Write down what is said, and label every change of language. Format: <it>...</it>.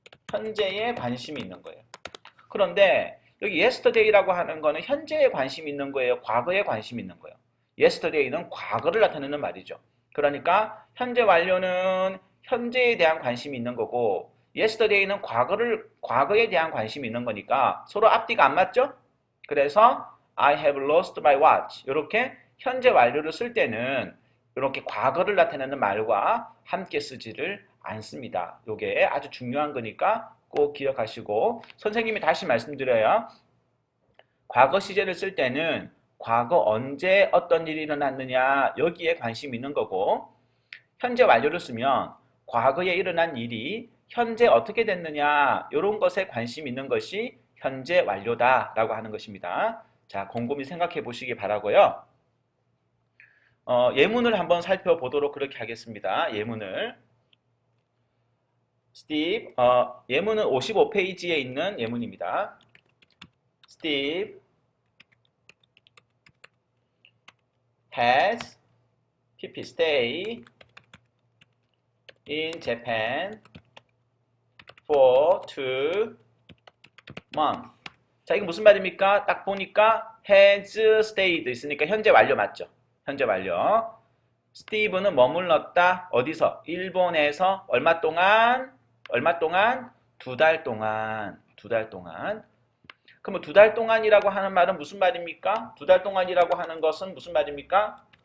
<ko>현재에 관심이 있는 거예요. 그런데 여기 yesterday라고 하는 거는 현재에 관심이 있는 거예요. 과거에 관심이 있는 거예요. yesterday는 과거를 나타내는 말이죠. 그러니까 현재 완료는 현재에 대한 관심이 있는 거고 yesterday는 과거에 대한 관심이 있는 거니까 서로 앞뒤가 안 맞죠?</ko> <en>그래서 I have lost my watch.</en> <ko>이렇게 현재 완료를 쓸 때는 이렇게 과거를 나타내는 말과 함께 쓰지를 않습니다. 이게 아주 중요한 거니까 꼭 기억하시고, 선생님이 다시 말씀드려요. 과거 시제를 쓸 때는 과거 언제 어떤 일이 일어났느냐 여기에 관심이 있는 거고, 현재 완료를 쓰면 과거에 일어난 일이 현재 어떻게 됐느냐 이런 것에 관심이 있는 것이 현재 완료다라고 하는 것입니다. 자, 곰곰이 생각해 보시기 바라고요. 예문을 한번 살펴보도록 그렇게 하겠습니다. 예문을. Steve, 예문은 55페이지에 있는 예문입니다.</ko> <en>Steve has stay in Japan for 2 months.</en> <ko>자, 이거 무슨 말입니까? 딱 보니까 has stayed 있으니까 현재 완료 맞죠? 현재 완료. 스티브는 머물렀다. 어디서? 일본에서 얼마 동안? 2달 동안. 2달 동안. 그럼 2달 동안이라고 하는 말은 무슨 말입니까? 2달 동안이라고 하는 것은 무슨 말입니까?</ko>